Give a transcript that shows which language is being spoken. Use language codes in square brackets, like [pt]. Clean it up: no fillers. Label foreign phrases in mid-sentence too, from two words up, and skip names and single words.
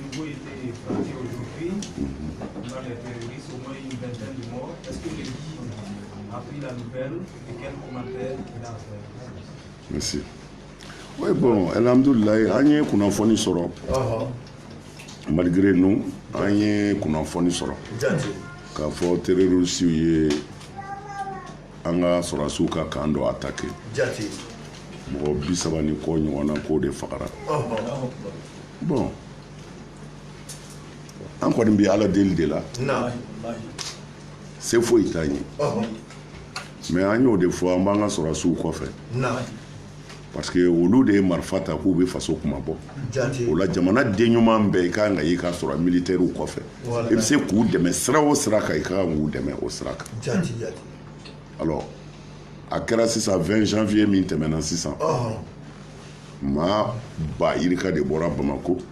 [fr] nouveau été frappé aujourd'hui par les terroristes, au moins une vingtaine de morts. Est-ce que le guide a pris la nouvelle et quel commentaire il a fait? Merci. Oui, bon, alhamdoulilah, [bm] an ye kunnafoni sɔrɔ [fr] malgré nous [bm] an ye kunnafoni sɔrɔ k'a fɔ terroristes ye an ka sɔrɔdasiw ka camp dɔ attaqué mɔgɔ 30 ni kɔ ɲɔgɔn na k'o de fagara bon an kɔni bɛ ala deli de la se foyi t'an ye mais an y'o de fɔ an b'an ka sɔrɔdasiw kɔfɛ [fr] parce que [bm] olu de ye marifa ta k'u bɛ faso kuma bɔ o la jamana den ɲuman bɛɛ i kan ka y'i ka sɔrɔ militaires kɔfɛ i bɛ se k'u dɛmɛ sira o sira kan i ka kan k'u dɛmɛ o sira kan alors a kɛra sisan 20 janvier min tɛmɛna sisan maa ba yirika de bɔra Bamako